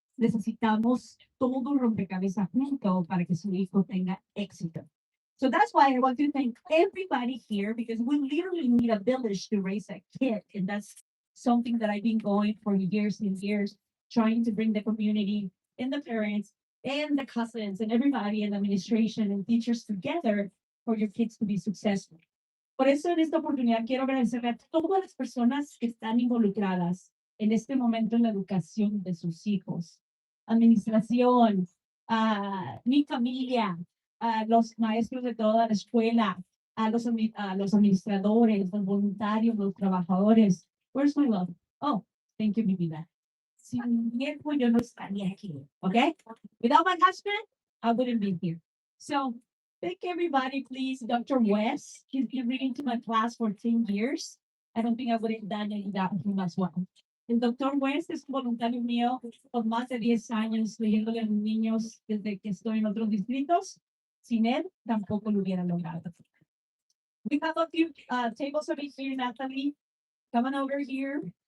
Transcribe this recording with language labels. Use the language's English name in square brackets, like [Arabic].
[Spanish] Necesitamos todo un rompecabezas junto para que su hijo tenga éxito. [English] So that's why I want to thank everybody here because we literally need a village to raise a kid. And that's something that I've been going for years and years, trying to bring the community and the parents and the cousins and everybody in administration and teachers together for your kids to be successful. [Spanish] Por eso en esta oportunidad quiero agradecerle a todas las personas que están involucradas en este momento en la educación de sus hijos. Administración, mi familia, los maestros de toda la escuela, los administradores, los voluntarios, los trabajadores. [English] Where's my love? Oh, thank you, [Spanish] mi vida. Sin tiempo yo no estaría aquí, okay? [English] Without my husband, I wouldn't be here. So, thank everybody, please. Dr. West, he's been reading to my class for 10 years. I don't think I would have done it without him as well. [Spanish] El doctor West es un voluntario mío por más de 10 años leyéndole a los niños desde que estoy en otros distritos. Sin él, tampoco lo hubiera logrado. [English] We have a few tables over here, Natalie. Come on over here.